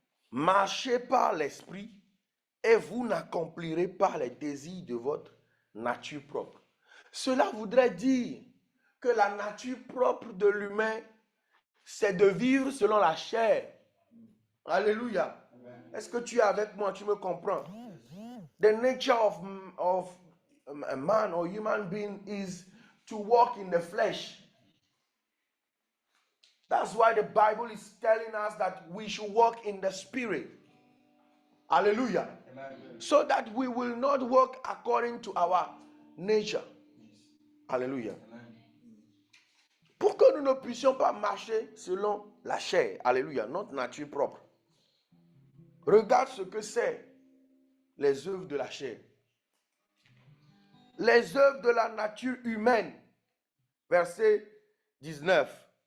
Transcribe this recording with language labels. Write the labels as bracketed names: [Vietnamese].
[French] Marchez par l'esprit et vous n'accomplirez pas les désirs de votre nature propre. Cela voudrait dire que la nature propre de l'humain, c'est de vivre selon la chair. Alléluia. Est-ce que tu es avec moi? Tu me comprends? [English] The nature of a man or human being is to walk in the flesh. That's why the Bible is telling us that we should walk in the spirit. Hallelujah. Amen. So that we will not walk according to our nature. [French] Alléluia. Amen. Pour que nous ne puissions pas marcher selon la chair. Alléluia. Notre nature propre. Regarde ce que c'est les œuvres de la chair. Les œuvres de la nature humaine. Verset 19.